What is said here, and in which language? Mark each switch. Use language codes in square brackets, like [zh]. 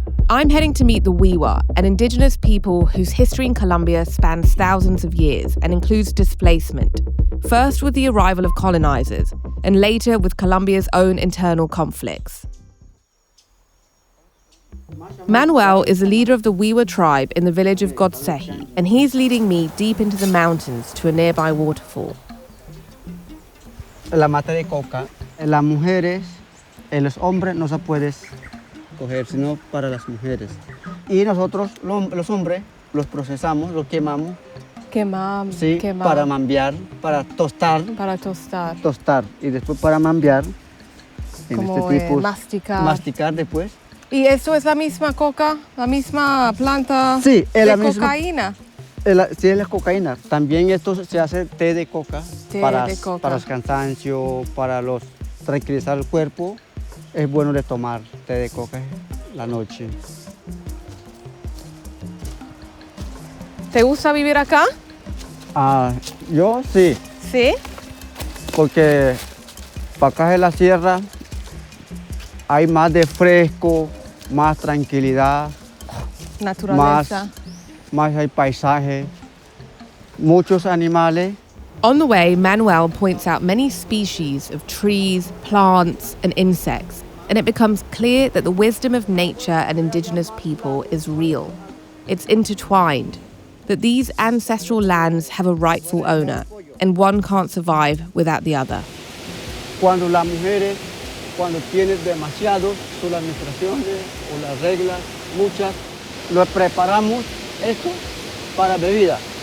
[en] I'm heading to meet the Wiwa, an indigenous people whose history in Colombia spans thousands of years and includes displacement, first with the arrival of colonizers, and later with Colombia's own internal conflicts. Manuel is the leader of the Wiwa tribe in the village of Godseji, and he's leading me deep into the mountains to a nearby waterfall. [es] La mata de coca, las mujeres, los hombres no se puede coger, sino para las mujeres. Y nosotros, los hombres, los procesamos, los quemamos. Sí, Quemar. para mambiar, para tostar. Para tostar. Tostar. Y después para mambiar. Como en este tipo, masticar. Masticar después. ¿Y esto es la misma coca? ¿La misma planta sí, es de la misma, cocaína? Sí, es la cocaína. También esto se hace té de coca. Para el cansancio, para tranquilizar el cuerpo. Es bueno de tomar té de coca la noche. ¿Te gusta vivir acá? Yo sí. ¿Sí? Porque para acá en la sierra hay más de fresco, más tranquilidad. Naturaleza. Más hay paisaje, muchos animales. [en] On the way, Manuel points out many species of trees, plants, and insects, and it becomes clear that the wisdom of nature and indigenous people is real. It's intertwined, that these ancestral lands have a rightful owner, and one can't survive without the other. [es] Cuando las mujeres, cuando tienen demasiado, son las administraciones o las reglas, muchas, lo preparamos esto para bebida.